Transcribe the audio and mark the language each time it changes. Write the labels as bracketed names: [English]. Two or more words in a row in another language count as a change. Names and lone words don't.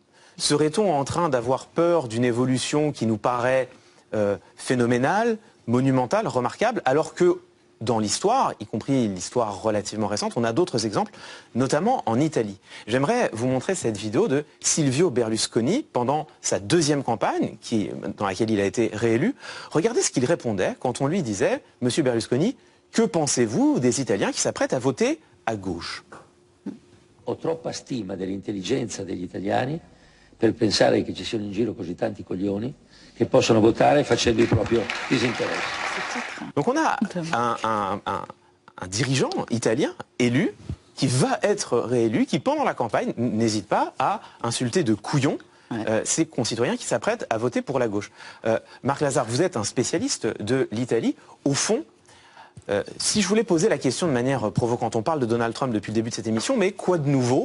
[French] Serait-on en train d'avoir peur d'une évolution qui nous paraît phénoménal, monumental, remarquable, alors que dans l'histoire, y compris l'histoire relativement récente, on a d'autres exemples, notamment en Italie. J'aimerais vous montrer cette vidéo de Silvio Berlusconi pendant sa deuxième campagne, dans laquelle il a été réélu. Regardez ce qu'il répondait quand on lui disait « Monsieur Berlusconi, que pensez-vous des Italiens qui s'apprêtent à voter à gauche ?» [Italian] Ho troppa stima dell'intelligenza degli italiani per pensare che ci siano in giro così tanti coglioni che possono votare facendo il proprio disinteresse. [French] Donc on a un dirigeant italien élu qui va être réélu, qui pendant la campagne n'hésite pas à insulter de couillons ses concitoyens qui s'apprêtent à voter pour la gauche. Marc Lazare, vous êtes un spécialiste de l'Italie. Au fond, si je voulais poser la question de manière provocante, on parle de Donald Trump depuis le début de cette émission, mais quoi de nouveau ?